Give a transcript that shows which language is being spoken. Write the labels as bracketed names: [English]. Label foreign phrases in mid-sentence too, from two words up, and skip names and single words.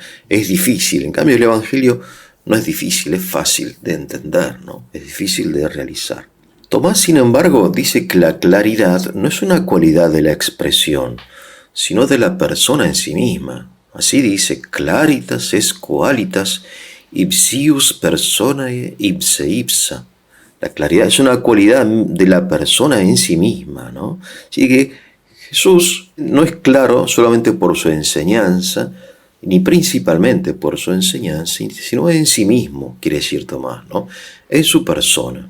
[Spanish] Es difícil. En cambio, el Evangelio no es difícil, es fácil de entender, ¿no? Es difícil de realizar. Tomás, sin embargo, dice que la claridad no es una cualidad de la expresión, sino de la persona en sí misma. Así dice: [Latin] claritas es qualitas ipsius personae ipse ipsa. [Spanish] La claridad es una cualidad de la persona en sí misma, ¿no? Así que Jesús no es claro solamente por su enseñanza, ni principalmente por su enseñanza, sino en sí mismo, quiere decir Tomás, ¿no? En su persona.